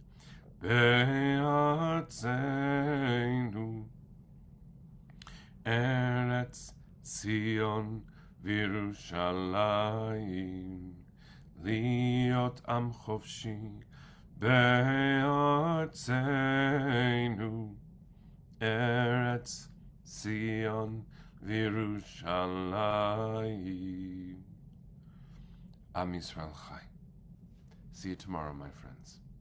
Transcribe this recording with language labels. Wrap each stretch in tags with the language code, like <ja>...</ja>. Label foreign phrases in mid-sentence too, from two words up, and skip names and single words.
<he>בארצנו ארץ ציון וירושלים להיות עם חופשי בארצנו ארץ ציון Virushalayim. עם ישראל חי.</he> <en>See you tomorrow, my friends.</en>